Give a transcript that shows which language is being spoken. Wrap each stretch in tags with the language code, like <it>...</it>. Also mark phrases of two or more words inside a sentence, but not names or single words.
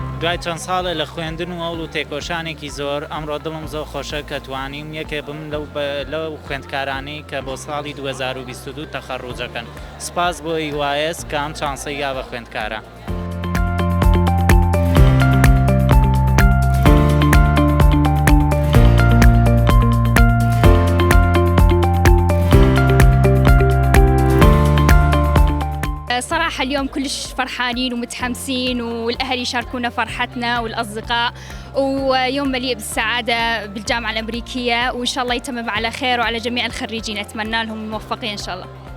<ckb>دوای چەند ساڵە لە خوێندن و هەوڵ و تێکۆشانێکی زۆر ئەمڕۆ دڵم زۆر خۆشە کە توانیم یەکێ بم لەو خوێندکارانەی کە بۆ ساڵی 2022 تەخەڕوجەکەن. سپاس بۆ EYS کە ئەم چانسەی یا بە خوێندکارە.</ckb> <ar>صراحة اليوم كلش فرحانين ومتحمسين والأهل يشاركونا فرحتنا والأصدقاء ويوم مليء بالسعادة بالجامعة الأمريكية وإن شاء الله يتمم على خير وعلى جميع الخريجين أتمنى لهم الموفقين إن شاء الله.</ar>